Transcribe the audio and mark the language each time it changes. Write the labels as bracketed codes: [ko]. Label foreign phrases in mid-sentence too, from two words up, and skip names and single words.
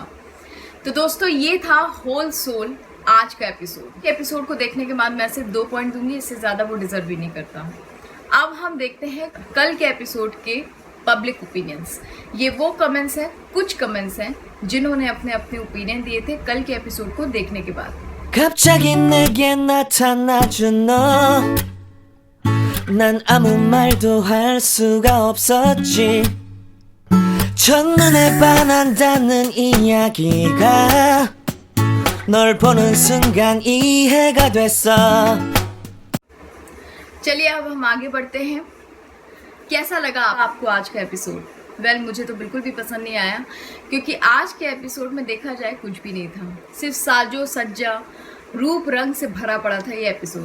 [hi] तो दोस्तों ये था होल सोल आज का एपिसोड को देखने के बाद मैं सिर्फ 2 पॉइंट दूंगी, इससे ज्यादा वो डिजर्व भी नहीं करता। अब हम देखते हैं कल के एपिसोड के [en] public opinions. [hi] ये वो कमेंट्स हैं, कुछ कमेंट्स हैं जिन्होंने अपने अपने ओपिनियन दिए थे कल के एपिसोड को देखने के बाद। [ko] 갑자기 내게 나타나준 너, 난 아무 말도 할 수가 없었지. 첫눈에 반한다는 이야기가 널 보는 순간 이해가 됐어. [hi] चलिए अब हम आगे बढ़ते हैं। कैसा लगा आपको आज का एपिसोड? वेल मुझे तो बिल्कुल भी पसंद नहीं आया, क्योंकि आज के एपिसोड में देखा जाए कुछ भी नहीं था, सिर्फ साजो सज्जा रूप रंग से भरा पड़ा था ये एपिसोड।